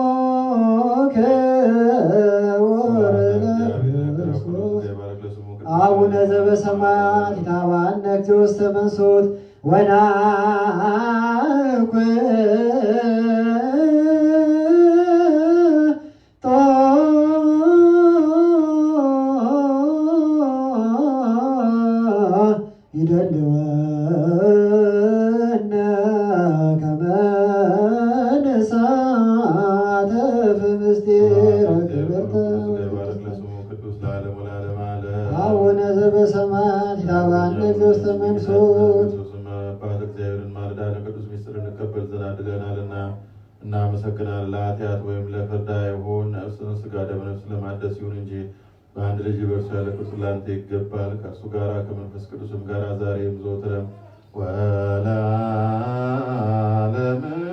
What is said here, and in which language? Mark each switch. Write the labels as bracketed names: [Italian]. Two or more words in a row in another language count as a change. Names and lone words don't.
[Geez] ክቡር ለክርስቶስ አቡነ ዘበሰማያት ይትባረክ እግዚኦ ውስተ መንሱት ወናኩ ይደልወነ ከመ ንሳተፍ ምስጢረ ክብርተ አቡነ ዘበሰማያት ይትባረክ ዘውስተ መንሱት [Amharic] አባት እግዚአብሔርን ማልዳ ለቅዱስ ምስጢር እንቀበል ዘንድ አድርገናልና እናመሰግናለን። ለኃጢአት ወይም ለፍርድ አይሁን፣ ነፍስን ሥጋ ደመነፍስ ለማደስ ይሁን እንጂ በአንድ ልጅ በእርሱ ያለ ክርስቶስ ላንተ ይገባል። ከእርሱ ጋር ከመንፈስ ቅዱስም ጋር ዛሬም ዘወትርም ወለዓለመ